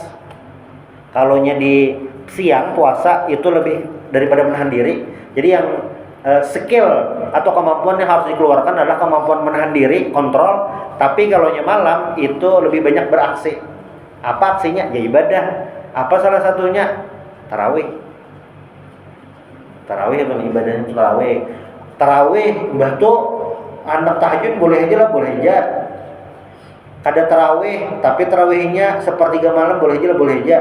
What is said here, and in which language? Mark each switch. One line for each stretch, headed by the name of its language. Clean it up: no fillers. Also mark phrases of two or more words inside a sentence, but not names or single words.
Indonesian: Kalonya di siang puasa itu lebih daripada menahan diri. Jadi yang skill atau kemampuan yang harus dikeluarkan adalah kemampuan menahan diri, kontrol. Tapi kalonya malam itu lebih banyak beraksi. Apa aksinya? Ya ibadah. Apa salah satunya? Tarawih. Tarawih itu ibadahnya tarawih. Tarawih mbah tuh anak tahajud boleh aja lah, boleh aja. Kada tarawih, tapi tarawihnya sepertiga malam boleh aja lah, boleh aja.